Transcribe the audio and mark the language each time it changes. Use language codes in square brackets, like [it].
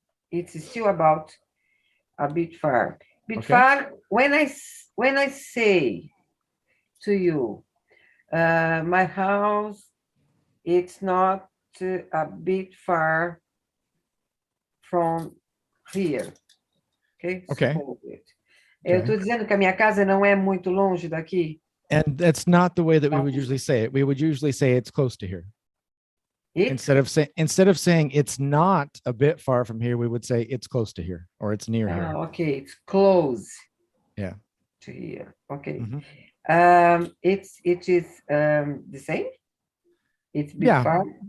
[en] It's still about a bit far. Bit far, when I say to you, my house, it's not a bit far from here. Okay? Okay. [pt] Eu estou dizendo que a minha casa não é muito longe daqui. [en] And that's not the way that we would usually say it. We would usually say it's close to here. Instead of saying it's not a bit far from here, we would say it's close to here or it's near here. Okay, it's close. Yeah. To here. Okay. It is the same. It's bit far.